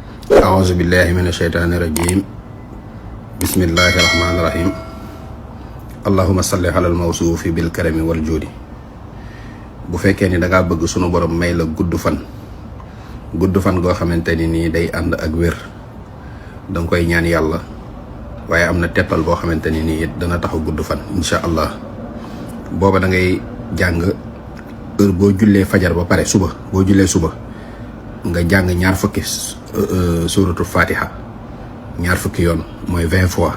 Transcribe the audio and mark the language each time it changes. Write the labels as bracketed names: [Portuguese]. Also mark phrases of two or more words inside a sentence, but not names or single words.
[Arabic] أعوذ بالله من الشيطان الرجيم بسم الله الرحمن الرحيم اللهم صل على الموصوف بالكرم والجود. [Wolof] bu fekkee ni dangaa bëgg sunu borom may la gudd fan goo xamante ni nii day ànd ak wér danga koy ñaan yàlla, waaye am na tettal boo xamante ni nii it dana taxaw gudd fan [Arabic] إن شاء الله. [Wolof] booba da ngay jàng heure boo jullee fajar ba pare suba, boo jullee suba nga jàng ñaar fukki suratul fatiha ñaar fukki yoon mooy 20 fois.